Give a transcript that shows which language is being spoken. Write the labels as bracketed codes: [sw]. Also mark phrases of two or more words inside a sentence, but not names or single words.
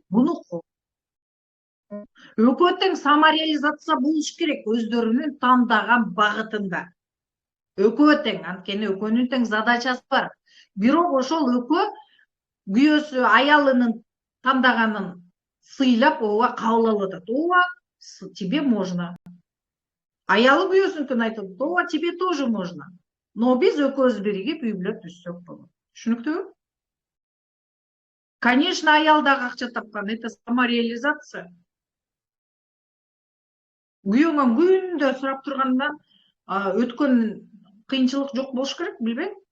[ky] Бунуку экөө тең самореализация болуш керек, өздөрүнүн тандаган багытында. Экөө тең, анткени экөөнүн тең задачасы бар. Бирок ошол экөө күйөөсү аялынын тандаганын сыйлап, ооба кабыл алып атат. Ооба, [ru] тебе можно. [ky] Аялы күйөөсүнүкүн айтат, ооба, [ru] тебе тоже можно. [ky] Но биз экөөбүз биригип үй бүлө түзсөк болот. Түшүнүктүүбү? Конечно, аял дагы акча тапкан, [ru] это самореализация. [ky] Күйөөңөн күндө сурап тургандан өткөн кыйынчылык жок болуш керек, билбейм.